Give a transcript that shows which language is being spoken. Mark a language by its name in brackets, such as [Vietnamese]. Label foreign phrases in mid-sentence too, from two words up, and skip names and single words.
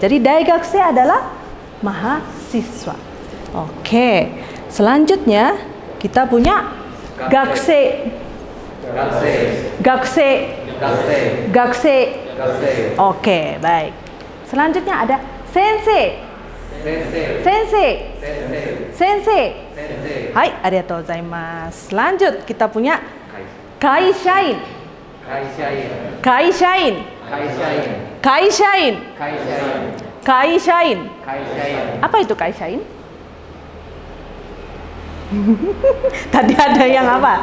[Indonesian] Jadi daigakse adalah mahasiswa. Oke, selanjutnya kita punya gakse. Oke, baik. Selanjutnya ada sensei. [Japanese] はい、ありがとうございます. [Indonesian] Lanjut, kita punya kaishain. Apa itu kaishain? Tadi ada yang apa?